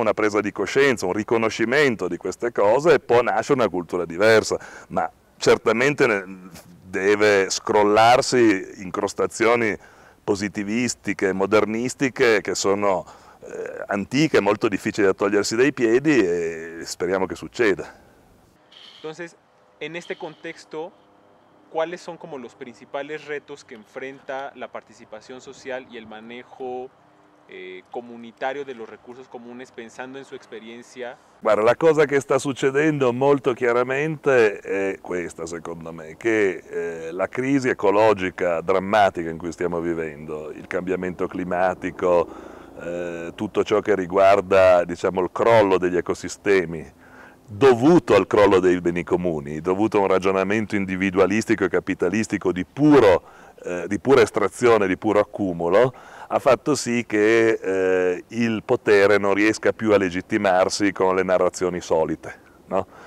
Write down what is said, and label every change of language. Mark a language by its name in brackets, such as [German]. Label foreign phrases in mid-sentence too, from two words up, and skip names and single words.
[Italian] Una presa di coscienza, un riconoscimento di queste cose, può nascere una cultura diversa, ma certamente deve scrollarsi incrostazioni positivistiche, modernistiche, che sono antiche, molto difficili da togliersi dai piedi, e speriamo [Spanish] que suceda. Entonces, en este contexto, ¿cuáles son como los principales retos que enfrenta la participación social y el manejo comunitario de los recursos comunes, pensando en su experiencia? [Italian] Guarda, la cosa che sta succedendo molto chiaramente è questa, secondo me, che la crisi ecologica drammatica in cui stiamo vivendo, il cambiamento climatico, tutto ciò che riguarda, diciamo, il crollo degli ecosistemi, dovuto al crollo dei beni comuni, dovuto a un ragionamento individualistico e capitalistico di pura estrazione, di puro accumulo, ha fatto sì che il potere non riesca più a legittimarsi con le narrazioni solite, no?